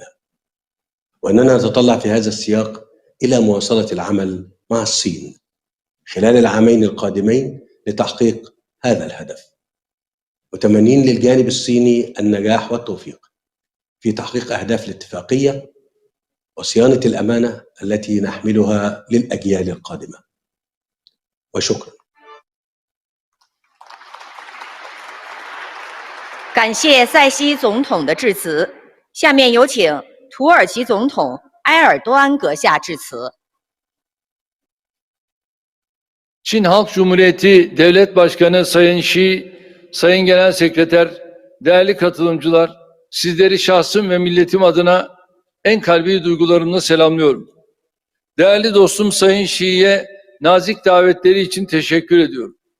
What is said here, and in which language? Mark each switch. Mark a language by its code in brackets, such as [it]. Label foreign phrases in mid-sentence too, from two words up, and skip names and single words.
[ar] وأننا نتطلع في هذا السياق إلى مواصلة العمل مع الصين خلال العامين القادمين لتحقيق هذا الهدف، متمنين للجانب الصيني النجاح والتوفيق في تحقيق أهداف الاتفاقية وصيانة الأمانة التي نحملها للأجيال القادمة. وشكرا. [zh] 感谢塞西总统的致辞。下面有请土耳其总统埃尔多安阁下致辞。 [tr] Çin Halk Cumhuriyeti Devlet Başkanı Sayın Xi, Sayın Genel Sekreter, değerli katılımcılar, sizleri şahsım ve milletim adına en kalbi duygularımla selamlıyorum. Değerli dostum Sayın Xi'ye nazik davetleri için teşekkür ediyorum.